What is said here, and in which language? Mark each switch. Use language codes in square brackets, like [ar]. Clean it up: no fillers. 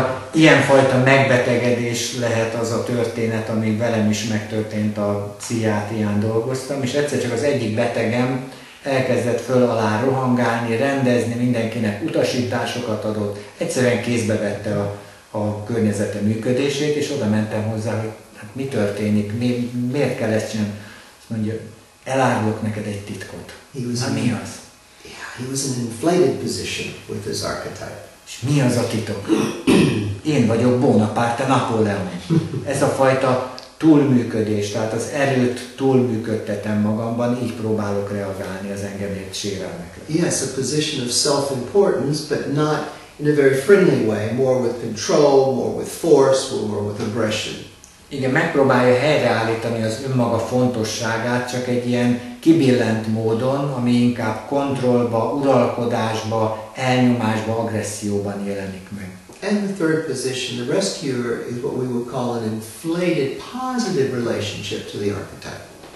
[hu] Ilyenfajta megbetegedés lehet az a történet, ami velem is megtörtént, a pszichiátrián dolgoztam, és egyszer csak az egyik betegem elkezdett föl alá rohangálni, rendezni, mindenkinek utasításokat adott, egyszerűen kézbe vette a környezete működését, és oda mentem hozzá, hogy hát mi történik, miért kell ezt csinálni. Azt mondja, elárulok neked egy titkot. Mi az? [en] Yeah, he was in an inflated position with his archetype. [hu] És mi az a titok? Én vagyok Bonaparte, Napóleon. Ez a fajta túlműködés, tehát az erőt túlműködtetem magamban, így próbálok reagálni az engem ért sérelmekre. [en] Yes, a position of self-importance, but not in a very friendly way, more with control, more with force, more with aggression. [hu] Igen, megpróbálja helyreállítani az önmaga fontosságát, csak egy ilyen kibillent módon, ami inkább kontrollba, uralkodásba, elnyomásba, agresszióban jelenik meg. [en] And the third position, the rescuer, is what we would call an inflated, positive relationship to the archetype.